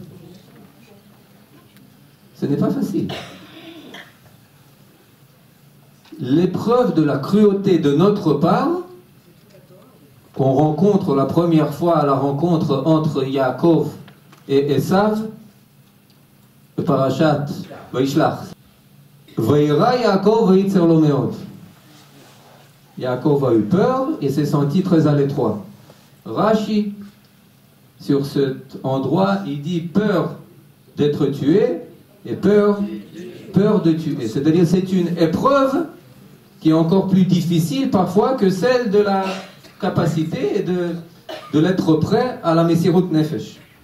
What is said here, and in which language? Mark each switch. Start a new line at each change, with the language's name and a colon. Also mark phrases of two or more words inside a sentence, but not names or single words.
French: Ce n'est pas facile. L'épreuve de la cruauté de notre part, qu'on rencontre la première fois à la rencontre entre Yaakov et Esav, le parashat Vaishlach.
Hebrew: ויירא יעקב ויצר לו מאד.
French: Yaakov a eu peur et s'est senti très à l'étroit. Rashi, sur cet endroit, il dit peur d'être tué et peur de tuer. C'est-à-dire c'est une épreuve qui est encore plus difficile parfois que celle de la capacité et de l'être prêt à la
Hebrew: מסירות נפש.